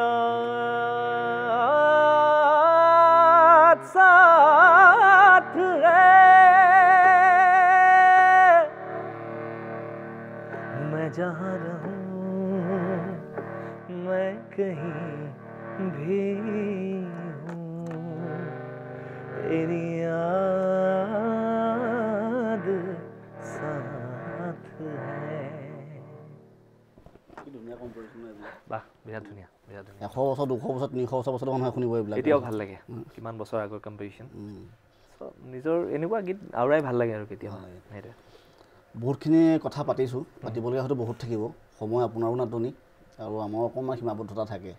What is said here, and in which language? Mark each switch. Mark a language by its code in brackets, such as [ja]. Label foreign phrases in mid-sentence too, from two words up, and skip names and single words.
[hi] याद साथ है मैं जहाँ रहूं मैं कहीं भी हूँ तेरी याद साथ है [as] বাহ বিৰাট ধুনীয়া 100 বছৰ 200 বছৰ 300 বছৰ মানুহে শুনিব এইবিলাক এতিয়াও ভাল লাগে কিমান বছৰ আগৰ কম্পোজিশ্যন নিজৰ এনেকুৱা গীত আওৰাই ভাল লাগে আৰু কেতিয়াও সেইটোৱে বহুতখিনি কথা পাতিছোঁ পাতিবলগীয়া হয়তো বহুত থাকিব সময় আপোনাৰো নাটনি আৰু আমাৰ অকণমান সীমাবদ্ধতা থাকে